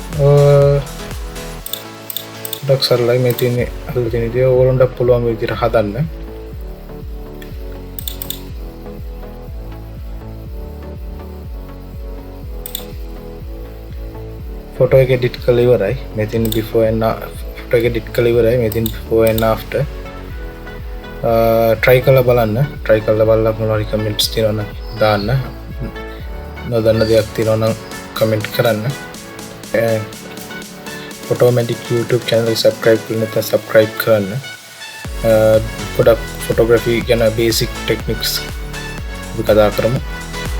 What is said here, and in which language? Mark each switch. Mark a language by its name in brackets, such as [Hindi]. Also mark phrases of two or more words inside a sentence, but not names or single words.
[Sinhala] ඩක් සරලයි මේ තියෙන්නේ හදලා තියෙන විදිය. ඕගොල්ලන්ට පුළුවන් මේ විදිහට හදන්න. ෆොටෝ එක එඩිට් කරලා ඉවරයි. මේ තියෙන [English] before and [Sinhala] ෆොටෝ එක එඩිට් කරලා ඉවරයි. මේ තියෙන [English] before and after. [Sinhala] try කරලා බලන්න. try කරලා බලලා මොනවාරි කමෙන්ට්ස් තියෙනවා නම් දාන්න. නොදන්න දෙයක් තියෙනවා නම් කමෙන්ට් කරන්න. Photomatic YouTube channel එක subscribe කරලා නැත්නම් subscribe කරන්න. පොඩක් photography ගැන [English] basic techniques [Sinhala] අපි කතා කරමු.